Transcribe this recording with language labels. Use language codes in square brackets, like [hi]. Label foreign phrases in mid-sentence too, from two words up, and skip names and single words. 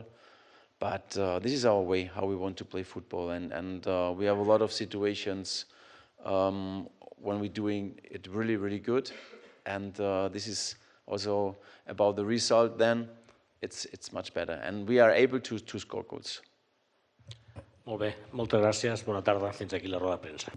[en] But this is our way, how we want to play football, and we have a lot of situations when we're doing it really, really good, and this is also about the result. Then it's much better, and we are able to score goals. [ca] Molt bé, moltes gràcies, bona tarda, fins aquí la roda de premsa.